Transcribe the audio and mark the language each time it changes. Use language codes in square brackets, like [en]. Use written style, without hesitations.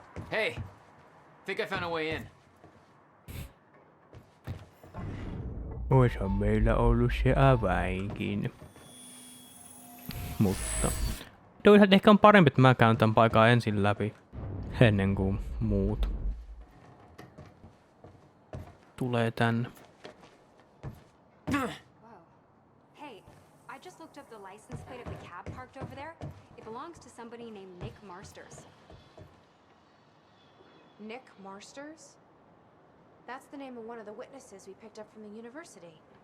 [en] Hey, think I found a way in. [fi] Oisa meillä ollut se avainkin. Mutta... ehkä on parempi, että mä käyn tän paikan ensin läpi. Ennen kuin muut tulee tänne. [en] Whoa. Hey, I just looked up the license plate of the cab parked over there. It belongs to somebody named Nick Marsters. Nick Marsters? That's the name of one of the witnesses we picked up from the university.